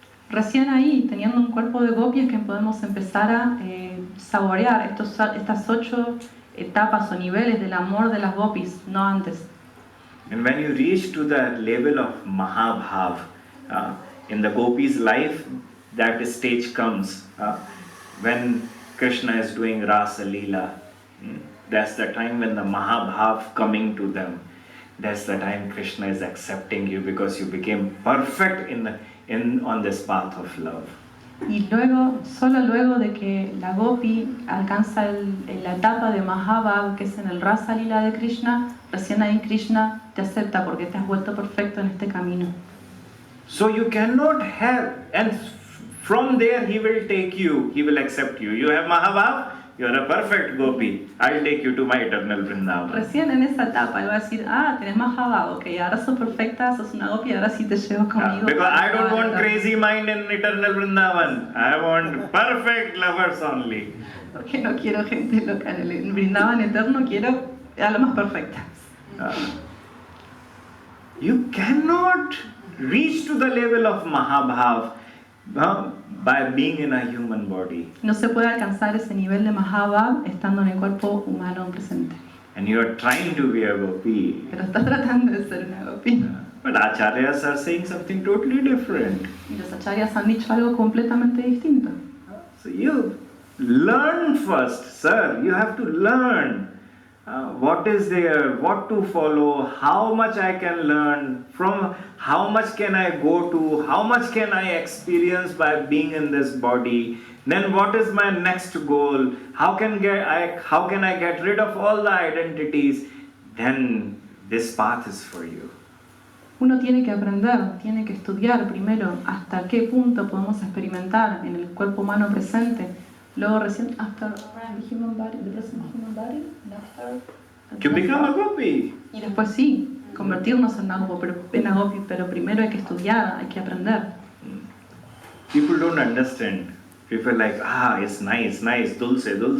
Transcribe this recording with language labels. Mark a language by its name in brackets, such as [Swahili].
[Spanish] Recién ahí, teniendo un cuerpo de gopi, es que podemos empezar a saborear estas 8 etapas o niveles del amor de las gopis, no antes. [English] And when you reach to the level of mahabhav, in the gopis' life, that stage comes when Krishna is doing Rasa Leela. That's the time when the mahabhav coming to them. That's the time Krishna is accepting you because you became perfect on this path of love. [Spanish] Y solo luego de que la gopi alcanza la etapa de Mahabhav, que es en el Rasa Lila de Krishna, recién ahí Krishna te acepta porque te has vuelto perfecto en este camino. [English] So you cannot have, and from there he will take you, he will accept you. You have Mahabhav, you are a perfect gopi. I'll take you to my eternal Vrindavan. [Spanish] Recién en esa etapa él va a decir, tenés Mahabhav, ok, ahora sos perfecta, sos una gopi, ahora sí te llevo conmigo. [English] Because I don't want crazy mind in eternal Vrindavan. I want perfect lovers only. [Spanish] Porque no quiero gente loca en el Vrindavan eterno, quiero a lo más perfecta. [English] You cannot reach to the level of Mahabhav by being in a human body. [Spanish] No se puede alcanzar ese nivel de Mahabhav estando en el cuerpo humano presente. [English] And you are trying to be a gopi. [Spanish] Pero estás tratando de ser una gopi. [English] But acharyas are saying something totally different. [Spanish] Y los acharyas han dicho algo completamente distinto. [English] So you learn first, sir. You have to learn what is there, what to follow, how much I can learn, from how much can I go to, how much can I experience by being in this body. Then what is my next goal? How can I get rid of all the identities? Then this path is for you. [Spanish] Uno tiene que aprender, tiene que estudiar primero hasta qué punto podemos experimentar en el cuerpo humano presente. [English] Luego recién, after the human body, the present human body, and after... To become a gopi. [Spanish] Y después sí, convertirnos en una gopi, pero primero hay que estudiar, hay que aprender. [English] People don't understand. People like, it's nice, dulce.